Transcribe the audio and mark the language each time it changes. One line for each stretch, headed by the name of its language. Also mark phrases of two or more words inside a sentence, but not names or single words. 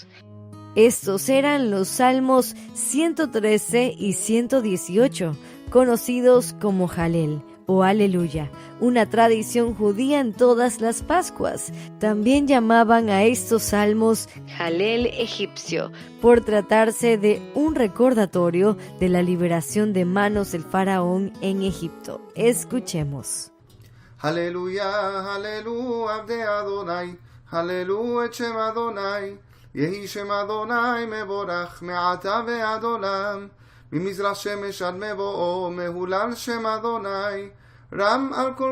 Spanish: Estos eran los salmos 113 y 118, conocidos como Jalel o Aleluya, una tradición judía en todas las Pascuas. También llamaban a estos salmos Jalel egipcio, por tratarse de un recordatorio de la liberación de manos del faraón en Egipto. Escuchemos.
Hebrew: הללויה, הללויה, עבדי אדוני, הללויה, את שם אדוני, יהי שם אדוני, מבורך, מעתה ועד olam, ממזרח שמש עד מבואו, מהולל שם אדוני, רם על כל